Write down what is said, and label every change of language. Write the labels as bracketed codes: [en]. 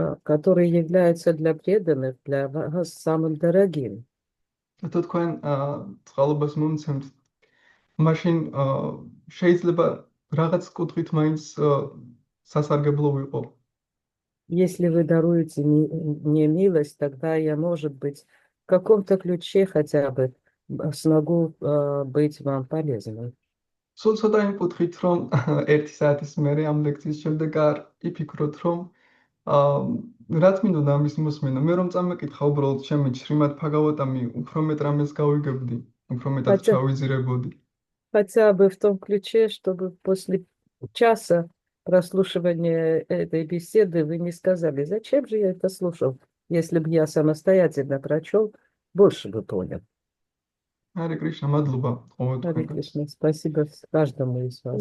[ru] который является для преданных, для вас самым дорогим. [ka] თუ თქვენ წყალობას მომცემთ, მაშინ შეიძლება რაღაც კუთხით მაინც სასარგებლო ვიყო. [ru] Если вы даруете мне милость, тогда я, может быть, в каком-то ключе хотя бы смогу быть вам полезным. [ka] სულ ცოტა იმკუთხით, რომ 1 საათის მერე ამ ლექციის შემდეგ არ იფიქროთ, რომ რაც მინდოდა ამის მოსმენა. მე რომ წამეკითხა უბრალოდ ჩემი შრიმად ფაგავატამი, უფრო მეტ რამეს გავიგებდი, უფრო მეტად ჩავიზირებოდი. [ru] Хотя бы в том ключе, чтобы после часа прослушивания этой беседы вы не сказали, зачем же я это слушал, если бы я самостоятельно прочел, больше бы понял. [ka] Харе Кришна, мадლობა ყოველ [ru] Кришна, спасибо каждому из вас.